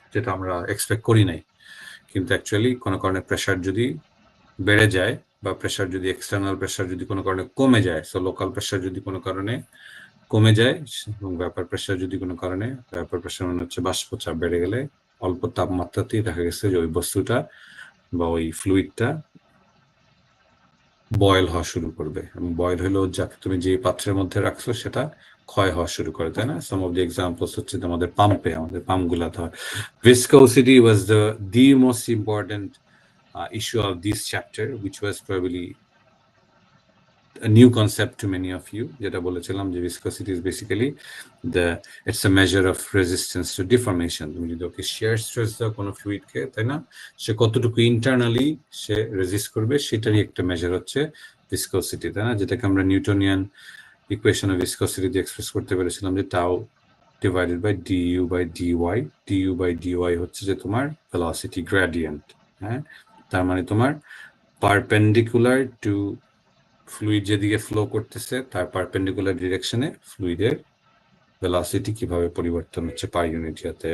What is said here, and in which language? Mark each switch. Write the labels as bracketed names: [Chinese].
[Bangla] যেটা আমরা এক্সপেক্ট করি নাই, কিন্তু অ্যাকচুয়ালি কোনো কারণে প্রেশার যদি বেড়ে যায় বা প্রেশার যদি এক্সটার্নাল প্রেশার যদি কোনো কারণে কমে যায়, সো লোকাল প্রেশার যদি কোনো কারণে কমে যায় এবং ভ্যাপার প্রেশার যদি কোনো কারণে, ভ্যাপার প্রেশার মানে হচ্ছে বাষ্প চাপ বেড়ে গেলে অল্প তাপমাত্রাতেই দেখা গেছে যে ওই বস্তুটা বা ওই ফ্লুইডটা বয়েল হওয়া শুরু করবে, এবং বয়েল হলেও যাকে তুমি যে পাত্রের মধ্যে রাখছো সেটা ক্ষয় হওয়া শুরু করে, তাই না? সাম অফ দি এক্সাম্পলস হচ্ছে আমাদের পাম্পগুলা ধর [English] Viscosity was the most important issue of this chapter, which was probably a new concept to many of you. [Bangla] যেটা বলেছিলাম যে [English] viscosity is basically it's a measure of resistance to deformation. [Bangla] তুমি যদি ওকে shear stress দাও কোনো fluid কে, তাই না, সে কতটুকু internally সে resist করবে সেটারই একটা measure হচ্ছে viscosity, তাই না, যেটাকে আমরা নিউটনিয়ান ইকুয়েশন অফ viscosity দিয়ে এক্সপ্রেস করতে পেরেছিলাম যে tau divided by du by dy. du by dy হচ্ছে যে তোমার velocity gradient, হ্যাঁ, তার মানে তোমার পারপেন্ডিকুলার টু ফ্লুইড যেদিকে ফ্লো করতেছে তার পারপেন্ডিকুলার ডিরেকশনে ফ্লুইডের ভেলোসিটি কিভাবে পরিবর্তন হচ্ছে পার ইউনিট ইয়াতে।